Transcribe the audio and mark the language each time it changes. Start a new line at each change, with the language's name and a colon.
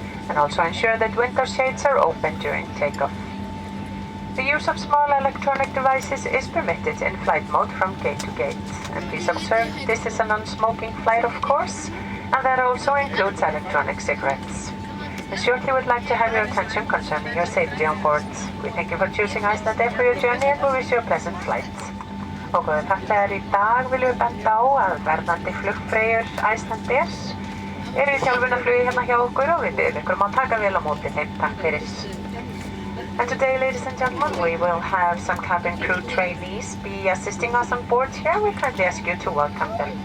English: And also ensure that window shades are open during takeoff. The use of small electronic devices is permitted in flight mode from gate to gate. And please observe this is a non-smoking flight, of course, and that also includes electronic cigarettes. We shortly would like to have your attention concerning your safety on board. We thank you for choosing Icelandair for your journey and we wish you a pleasant flight.
Icelandic: Og góðir farþegar, í dag viljum við benda á að verðandi flugfreyjur Icelandair eru í þjálfunarflugi hérna hjá okkur og við biðjum ykkur að taka vel á móti þeim. Takk fyrir.
English: And today, ladies and gentlemen, we will have some cabin crew trainees be assisting us on board here. We kindly ask you to welcome them.